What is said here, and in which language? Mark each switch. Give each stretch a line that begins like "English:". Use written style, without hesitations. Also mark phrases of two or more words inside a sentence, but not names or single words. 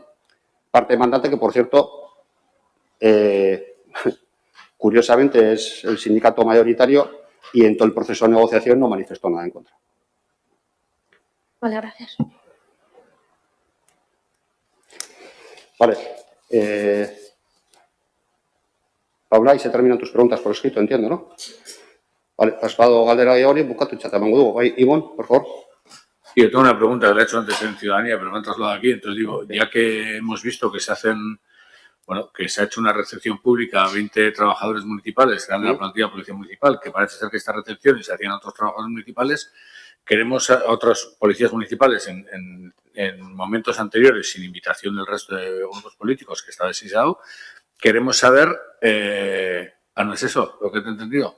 Spanish: Parte demandante que, por cierto, curiosamente es el sindicato mayoritario y en todo el proceso de negociación no manifestó nada en contra. Vale, gracias. Vale. Paula, y se terminan tus preguntas por escrito, entiendo, ¿no?
Basque: Vale, pasado galdera gehiagorik, bukatu txatamango dugu. Bai, Ibon,
Spanish: por favor. Sí, yo tengo una pregunta que la he hecho antes en Ciudadanía, pero me han trasladado aquí. Entonces digo, ya que hemos visto que se hacen, bueno, que se ha hecho una recepción pública a 20 trabajadores municipales que dan de la plantilla de Policía Municipal, que parece ser que esta recepción se hacían a otros trabajadores municipales, queremos a otros policías municipales en momentos anteriores, sin invitación del resto de grupos políticos, que está desigualado, queremos saber, no es eso lo que te he entendido.